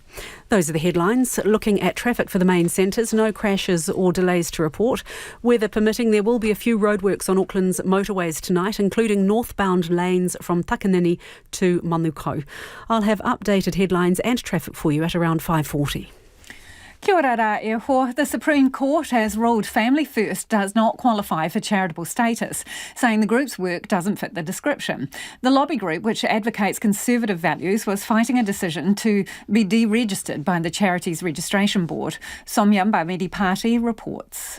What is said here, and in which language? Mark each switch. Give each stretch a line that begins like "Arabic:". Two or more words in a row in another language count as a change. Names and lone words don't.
English: Those are the headlines. Looking at traffic for the main centres, no crashes or delays to report. Weather permitting, there will be a few roadworks on Auckland's motorways tonight, including northbound lanes from Takanini to Manukau. I'll have updated headlines and traffic for you at around 5:40.
Māori: Kia ora rā e hoa.
English: The Supreme Court has ruled Family First does not qualify for charitable status, saying the group's work doesn't fit the description. The lobby group, which advocates conservative values, was fighting a decision to be deregistered by the Charities Registration Board. Somyam Bamedi Party reports.